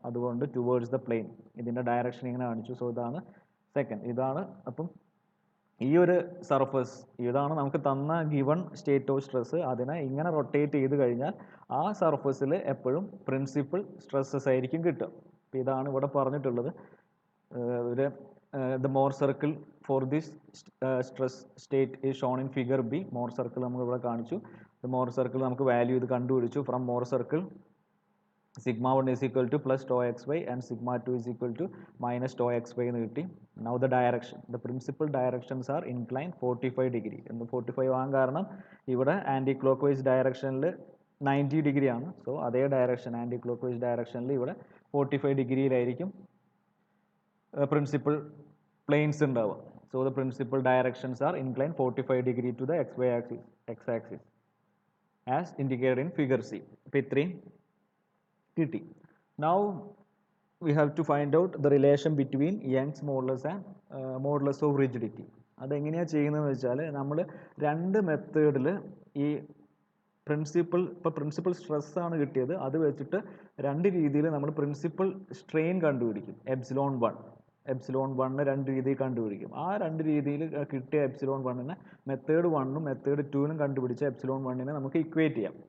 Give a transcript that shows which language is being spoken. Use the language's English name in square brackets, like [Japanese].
[Malayalam] അതുകൊണ്ട് towards the plain. ഇതിൻ്റെ direction ഇങ്ങനെ കാണിച്ചു. സോ ഇതാണ് സെക്കൻഡ്. ഇതാണ് അപ്പം ഈ ഒരു സർഫസ്, ഇതാണ് നമുക്ക് തന്ന ഗിവൺ സ്റ്റേറ്റ് ഓഫ് സ്ട്രെസ്. അതിനെ ഇങ്ങനെ റൊട്ടേറ്റ് ചെയ്ത് കഴിഞ്ഞാൽ ആ സർഫസിൽ എപ്പോഴും പ്രിൻസിപ്പൽ സ്ട്രെസ്സസ് ആയിരിക്കും കിട്ടുക. അപ്പോൾ ഇതാണ് ഇവിടെ പറഞ്ഞിട്ടുള്ളത്. [English] the Mohr circle for this stress state is shown in figure B. [Malayalam] Mohr circle നമ്മൾ ഇവിടെ കാണിച്ചു. The Mohr circle നമുക്ക് വാല്യൂ ഇത് കണ്ടുപിടിച്ചു. [English] From Mohr circle sigma 1 is equal to plus tau xy and sigma 2 is equal to minus tau xy [Malayalam] എന്ന് കിട്ടി. [English] Now the direction, the principal directions are inclined 45 degree. [Malayalam] എന്ന് 45 ആകാൻ കാരണം ഇവിടെ anti clock vice ഡയറക്ഷനിൽ 90 degree ആണ്. So അതേ direction, anti clock vice ഡയറക്ഷനിൽ ഇവിടെ 45 ഡിഗ്രിയിലായിരിക്കും principal planes ഉണ്ടാവുക. [English] So the principal directions are inclined 45 degree to the xy axis, x-axis as indicated in figure C. [Malayalam] അപ്പോൾ ഇത്രയും കിട്ടി. [English] Now we have to find out the relation between Young's modulus and modulus of rigidity. [Malayalam] അതെങ്ങനെയാണ് ചെയ്യുന്നതെന്ന് വെച്ചാൽ നമ്മൾ രണ്ട് മെത്തേഡിൽ ഈ പ്രിൻസിപ്പൽ സ്ട്രെസ് ആണ് കിട്ടിയത്, അത് വെച്ചിട്ട് രണ്ട് രീതിയിൽ നമ്മൾ പ്രിൻസിപ്പൽ സ്ട്രെയിൻ കണ്ടുപിടിക്കും. എപ്സിലോൺ 1 രണ്ട് രീതിയിൽ കണ്ടുപിടിക്കും. ആ രണ്ട് രീതിയിൽ കിട്ടിയ എപ്സിലോൺ 1നെ മെത്തേഡ് 1ഉം മെത്തേഡ് 2നും കണ്ടുപിടിച്ച എപ്സിലോൺ 1നെ നമുക്ക് ഇക്വേറ്റ് ചെയ്യാം.